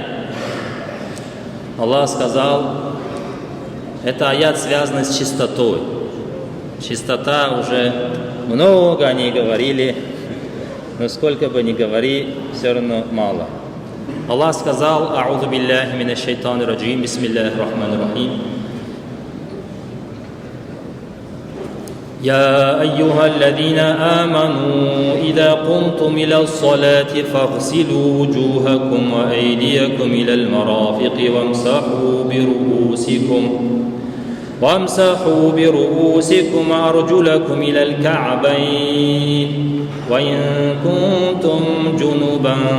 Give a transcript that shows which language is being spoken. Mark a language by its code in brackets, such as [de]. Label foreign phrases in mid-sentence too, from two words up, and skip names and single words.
[ru] Аллах сказал, это аят связан с чистотой. Чистота уже много они говорили, но сколько бы ни говори, все равно мало. Аллах сказал, [ar] أعوذ بالله من الشيطان الرجيم، بسم الله الرحمن الرحيم. يا أيها الذين آمنوا إذا قمتم إلى الصلاة فاغسلوا وجوهكم وأيديكم إلى المرافق وامسحوا برؤوسكم وأرجلكم إلى الكعبين وإن كنتم جنبا